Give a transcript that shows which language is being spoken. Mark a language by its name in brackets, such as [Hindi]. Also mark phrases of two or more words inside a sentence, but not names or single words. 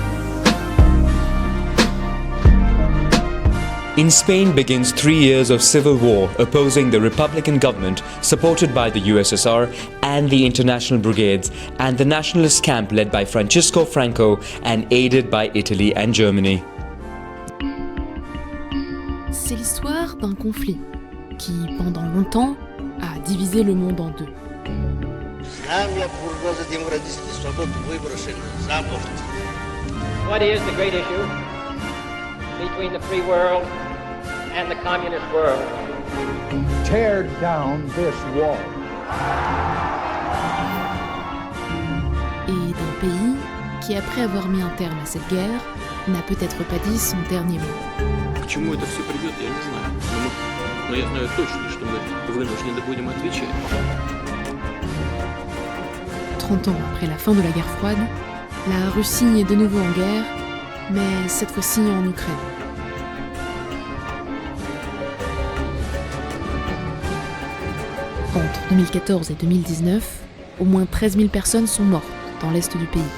[English] In Spain begins 3 years of civil war opposing the Republican government supported by the USSR and the International Brigades and the nationalist camp led by Francisco Franco and aided by Italy and Germany. [French] C'est l'histoire d'un conflit qui, pendant longtemps, a divisé le monde en deux. [English] What is the great issue between the free world and the communist world? Tear down this wall. [French] Et d'un pays qui, après avoir mis un terme à cette guerre, n'a peut-être pas dit son dernier mot. [Russian] К чему это все придет, я не знаю. но я знаю точно, что мы вынуждены будем отвечать. [French] 30 ans après la fin de la guerre froide, la Russie est de nouveau en guerre, mais cette fois-ci en Ukraine. Entre 2014 et 2019, au moins 13 000 personnes sont mortes dans l'est du pays.